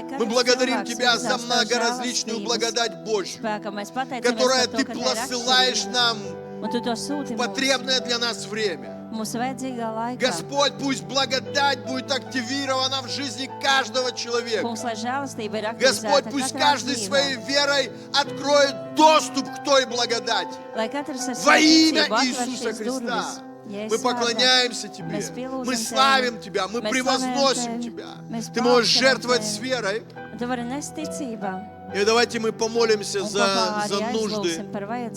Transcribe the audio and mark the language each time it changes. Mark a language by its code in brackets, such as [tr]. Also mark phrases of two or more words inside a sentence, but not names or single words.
[ru] Мы [lv] katrs [ru] благодарим [lv] cilvēks [ru] Тебя за [lv] virzās tavas [ru] многоразличную [lv] žēlastības [ru] благодать Божью, [lv] spēkā. Mēs pateicamies [ru] которая [lv] par to, [ru] Ты [lv] ka tā ir [ru] посылаешь [lv] atšķirība. [ru] нам [lv] Un tu to sūti [ru] в [lv] mums, [ru] потребное для нас время. [lv] mūsu vajadzīgā laikā. [ru] Господь, пусть благодать будет активирована в жизни каждого человека. [lv] Kungs, lai žēlastība ir [ru] Господь, [lv] aktivizēta [ru] пусть [lv] katrā [ru] каждый [lv] dzīvē. [ru] своей верой откроет доступ к той благодати. [lv] Lai katrs ar [ru] Во [lv] savu [ru] имя [lv] ticību atver [ru] Иисуса [lv] šīs [ru] Христа. [lv] durvis. Jēzus [ru] Мы [lv] vārdā. [ru] поклоняемся Тебе, [lv] Mēs pielūdzam [ru] мы [lv] Tevi. [ru] славим Тебя, мы [lv] Mēs [ru] превозносим [lv] slavējam [ru] Тебя. [lv] Tevi. Mēs [ru] Ты можешь [lv] paaugstinām [ru] жертвовать [lv] Tevi. [ru] с верой. [lv] Un tu vari nest ticībā. [ru] И давайте мы помолимся [lv] Un kopā [ru] за [lv] arī [ru] нужды [lv] aizlūgsim par vajadzībām.